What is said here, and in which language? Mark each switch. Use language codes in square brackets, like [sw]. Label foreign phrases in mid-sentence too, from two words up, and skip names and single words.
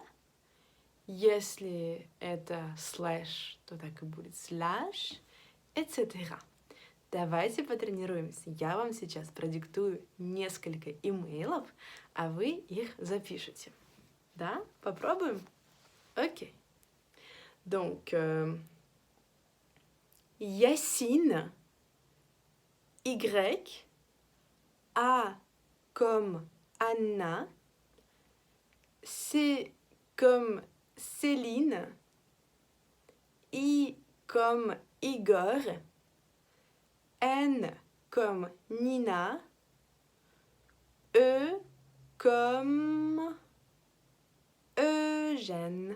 [ru] Если это слэш, то так и будет слэш, etc. Давайте потренируемся. Я вам сейчас продиктую несколько имейлов, а вы их запишите. Да? Попробуем? Окей. [fr] Donc, Yacine, Y, A comme Anna, C comme Céline, I comme Igor, N comme Nina, E comme Eugène.